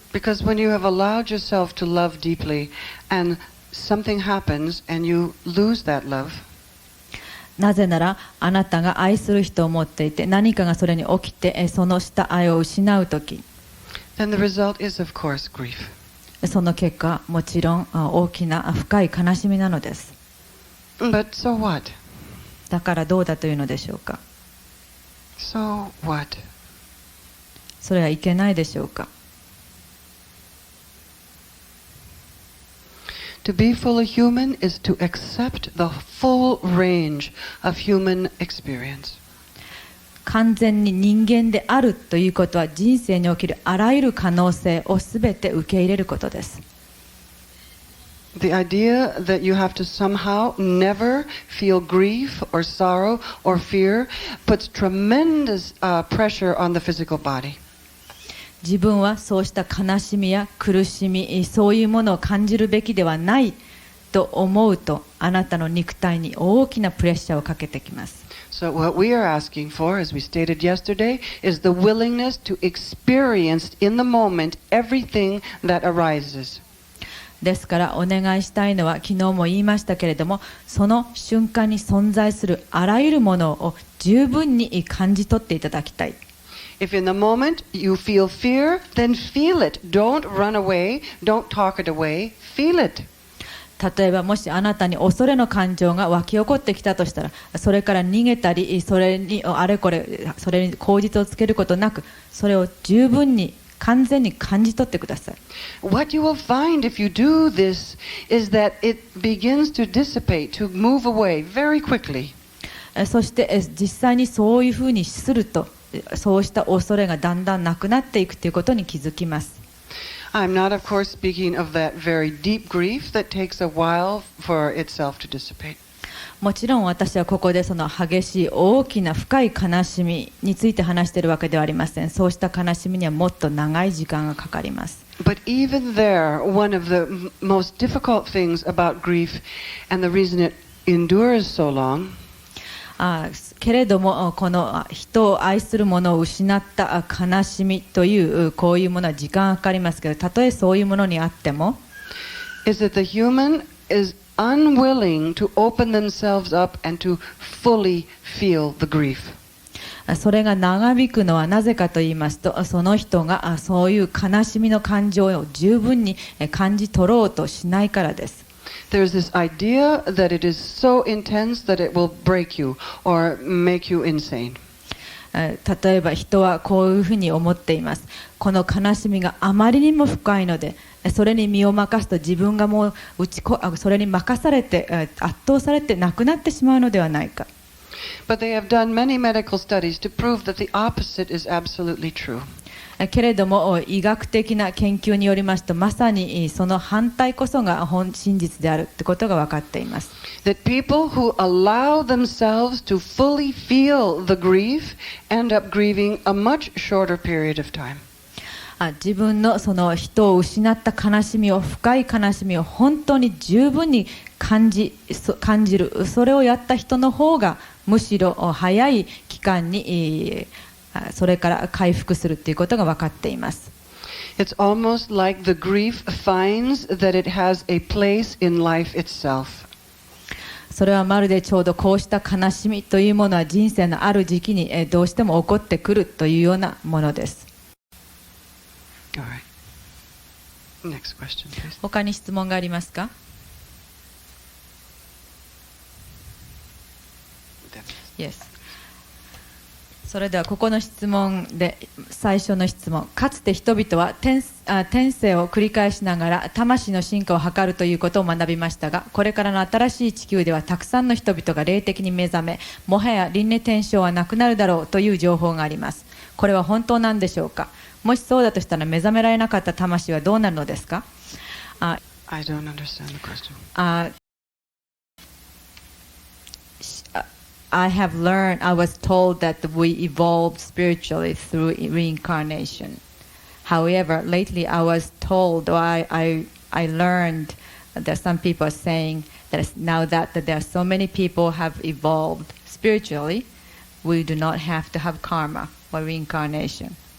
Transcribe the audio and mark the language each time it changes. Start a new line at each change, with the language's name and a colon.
English: Because when you have allowed yourself to love deeply and something happens and you lose that love,
Japanese: なぜならあなたが愛する人を持っていて何かがそれに起きてそのした愛を失うとき、
English: then the result is of course grief.
Japanese: その結果もちろん大きな深い悲しみなのです。
English: But so what?
Japanese: だからどうだというのでしょうか。
English: So what?
Japanese: それはいけないでしょうか。
English: To be fully human is to accept the full range of human experience.
Japanese: 完全に人間であるということは人生におけるあらゆる可能性をすべて受け入れることです。
English: The idea that you have to somehow never feel grief or sorrow or fear puts tremendous pressure on the physical body.
Japanese: 自分はそうした悲しみや苦しみ、そういうものを感じるべきではないと思うと、あなたの肉体に大きなプレッシャーをかけてきます。
English: So what we are asking for, as we stated yesterday, is the willingness to experience in the moment everything that arises.
Japanese: ですからお願いしたいのは、昨日も言いましたけれども、その瞬間に存在するあらゆるものを十分に感じ取っていただきたい。
English: If in the moment you feel fear, then feel it. Don't run away. Don't talk it away. Feel it.
Japanese: 例えばもしあなたに恐れの感情が湧き起こってきたとしたら、それから逃げたり、それにあれこれ、それに口実をつけることなく、それを十分に完全に感じ取ってください。
English: What you will find if you do this is that it begins to dissipate, to move away very quickly.
Japanese: そして実際にそういうふうにすると、そうした恐れがだんだんなくなっていくということに気づきます。
English: I'm not, of course, speaking of that very deep grief that takes a while for itself to dissipate.
Japanese: もちろん私はここでその激しい大きな深い悲しみについて話しているわけではありません。そうした悲しみにはもっと長い時間がかかります。
English: But even there, one of the most difficult things about grief and the reason it endures so long,
Japanese: けれどもこの人を愛する者を失った悲しみというこういうものは時間がかかりますけど、たとえそういうものにあっても
English: is that the human is unwilling to open themselves up and to fully feel the grief.
Japanese: それが長引くのはなぜかと言いますと、その人がそういう悲しみの感情を十分に感じ取ろうとしないからです。
English: There's this idea that it is so intense that it will break you or make you insane.
Japanese: 例えば人はこういうふうに思っています。この悲しみがあまりにも深いので、それに身を任すと自分がもうそれに任されて圧倒されて亡くなってしまうのではないか。
English: But they have done many medical studies to prove that the opposite is absolutely true.
Japanese: けれども医学的な研究によりますと、まさにその反対こそが真実であるということが分かっています。
English: That people who allow themselves to fully feel the grief end up grieving a much shorter period of time.
Japanese: 自分のその人を失った悲しみを、深い悲しみを本当に十分に感じる、それをやった人の方がむしろ早い期間にそれから回復するということが分かっています。
English: It's almost like the grief finds that it has a place in life itself.
Japanese: それはまるでちょうどこうした悲しみというものは人生のある時期にどうしても起こってくるというようなものです。
English: All right. Next question, please.
Japanese: 他に質問がありますか？
English: Yes。
Japanese: それではここの質問で最初の質問。かつて人々は転生を繰り返しながら魂の進化を図るということを学びましたが、これからの新しい地球ではたくさんの人々が霊的に目覚め、もはや輪廻転生はなくなるだろうという情報があります。これは本当なんでしょうか？もしそうだとしたら目覚められなかった魂はどうなるのですか？あ
English: I don't understand the question. I have learned, I was told that we evolved spiritually through reincarnation. However, lately I was told, or I learned that some people are saying that now that there are so many people have evolved spiritually, we do not have to have karma or reincarnation.